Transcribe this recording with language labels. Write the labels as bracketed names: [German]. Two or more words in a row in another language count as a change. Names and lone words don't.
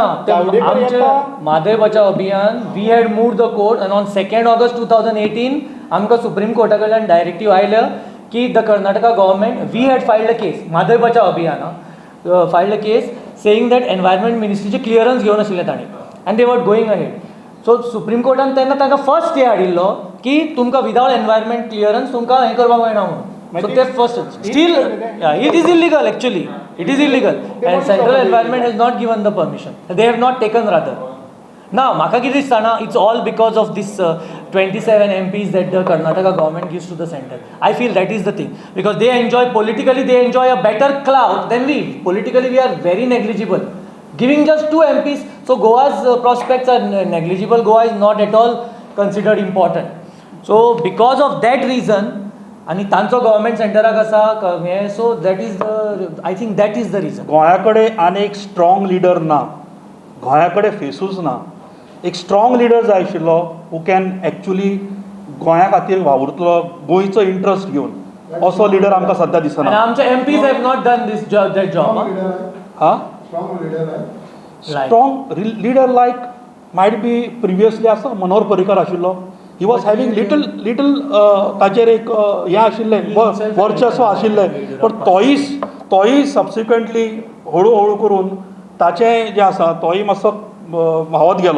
[English] आमचे म्हादय बचाव अभियान we had move the court and on 2 ऑगस्ट 2018 [Konkani] आमकां सुप्रीम कोर्टा कडल्यान डायरेक्टीव आयलं की [English] the Karnataka government we had filed a case. Mhadei Bachao Abhiyan filed a case saying that environment [Konkani] मिनिस्ट्रीचे क्लियरन्स घेवन आशिल्ले तांणी आनी [English] they were going ahead. [Konkani] सो सुप्रीम कोर्टान तेन्ना तांकां [English] first stay [Konkani] हाडिल्लो की तुमकां [English] without environment clearance [Konkani] तुमकां हें करपाक मेळना म्हणून. [English] So they first still, yeah, it is illegal actually. It is illegal, and Central Environment has not given the permission. They have not taken rather. Now, [Konkani] म्हाका कितें दिसता ना, [English] it's all because of this 27 MPs that the Karnataka government gives to the center. I feel that is the thing, because they enjoy politically, they enjoy a better clout than we. Politically, we are very negligible. Giving just 2 MPs, so Goa's prospects are negligible. Goa is not at all considered important. So because of that reason, [Konkani] आणि तांचो गव्हर्मेंट सेंटराक आसा हें, [English] so that is the, I think that is the reason. [Konkani] गोंया कडेन आनी एक [English] strong leader [Konkani] ना, गोंया कडेन फेसूच ना. एक [English] strong leader [Konkani] जाय आशिल्लो [English] who can actually [Konkani] गोंया खातीर वावुरतलो, गोंयचो इंट्रस्ट घेवन. असो लिडर आमकां सद्या आनी दिसना. [English] आमचे MPs have not done this that job. हां, Strong leader, right? strong leader like might be previously [Konkani] आसा मनोहर पर्रीकर आशिल्लो. [English] he was having little [Konkani] ताचेर एक हें आशिल्लें, वर्चस्व आशिल्लें. पण तोय सबसिक्वेंटली हळू हळू करून ताचें जें आसा तोय मातसो व्हांवत गेलो.